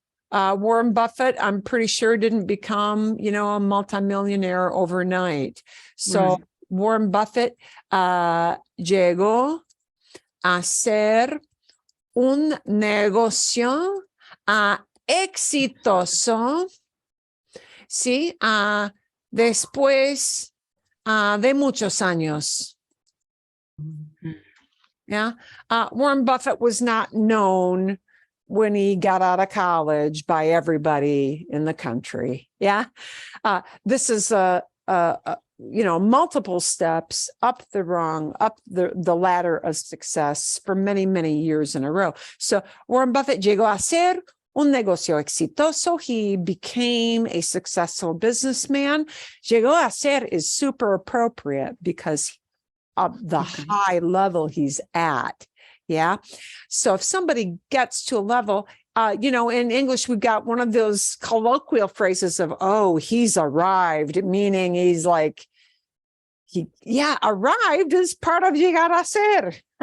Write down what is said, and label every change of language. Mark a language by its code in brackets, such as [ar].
[en] Warren Buffett, I'm pretty sure didn't become, a multimillionaire overnight. So Right. [es] Warren Buffett llegó a ser un negocio exitoso, sí, después de muchos años. [en] Yeah. Warren Buffett was not known when he got out of college by everybody in the country. Yeah. This is multiple steps up the ladder of success for many, many years in a row. [es] So Warren Buffett llegó a ser un negocio exitoso. [en] He became a successful businessman. [es] Llegó a ser [en] is super appropriate because of the Okay. high level he's at. Yeah. So if somebody gets to a level, in English, we've got one of those colloquial phrases of, oh, he's arrived, meaning he's like, arrived is part of [es] llegar a ser.